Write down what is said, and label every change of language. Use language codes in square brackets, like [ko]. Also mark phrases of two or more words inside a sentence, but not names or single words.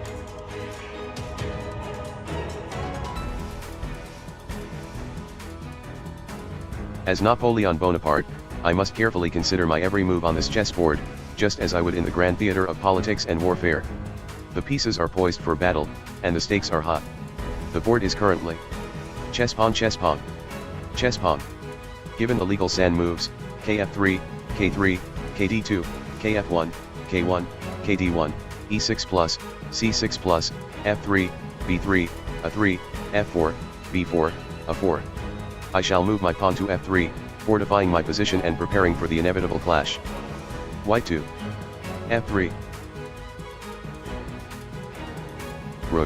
[en] As Napoleon Bonaparte, I must carefully consider my every move on this chessboard, just as I would in the grand theater of politics and warfare. The pieces are poised for battle, and the stakes are hot. The board is currently chess pawn chess pawn. Chess pawn. Given the legal san moves, kf3, k3, kd2, kf1, k1, kd1, e6 plus, c6 plus, f3, b3, a3, f4, b4, a4. I shall move my pawn to f3, fortifying my position and preparing for the inevitable clash. White 2. f3. Rook.